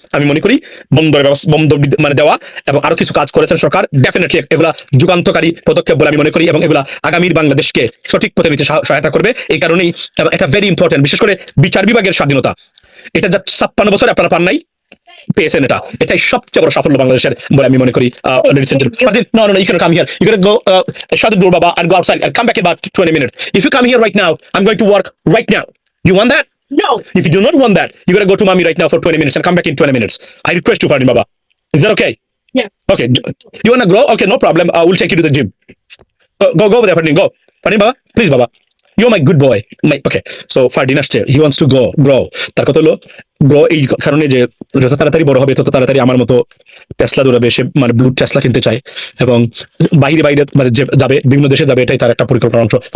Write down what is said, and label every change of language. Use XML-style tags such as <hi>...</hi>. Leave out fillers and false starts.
<bn>আমি মনে করি বন্দর দেওয়া এবং আরো কিছু কাজ করেছেন সরকার, ডেফিনেটলি এগুলা যুগান্তকারী পদক্ষেপ বলে আমি মনে করি এবং এগুলা আগামীর বাংলাদেশকে সঠিক পথে নিতে সহায়তা করবে। এই কারণেই এটা</bn> <en>very important,</en> <bn>বিশেষ করে বিচার বিভাগের স্বাধীনতা, এটা যা 56 বছর আপনারা পান নাই, পেয়েছেন, এটাই সবচেয়ে বড় সাফল্য বাংলাদেশের বলে আমি মনে করি।</bn> <en>No, no, no, you cannot come here. You gotta go shut the door, Baba, and go outside and come back in about 20 minutes. If you come here right now, I'm going to work right now. You want that? No. If you do not want that, you gotta go to mommy right now for 20 minutes and come back in 20 minutes. I request you, Fardin Baba. Is that okay? Yeah. Okay. You wanna grow? Okay, no problem. We'll take you to the gym. Go over there, Fardin. Go. Fardin Baba, please, Baba. You're my good boy. Okay. So Fardin</en> <bn>আসছে.</bn> <en>He wants to grow.</en> <bn>তার কথা হলো grow এই কারণে যে যত তাড়াতাড়ি বড় হবে তত তাড়াতাড়ি আমার মতো টেসলা দৌড়াবে, সে মানে ব্লু টেসলা কিনতে চায় এবং বাইরে মানে যাবে, বিভিন্ন দেশে যাবে, এটাই তার একটা পরিকল্পনার অংশ।</bn>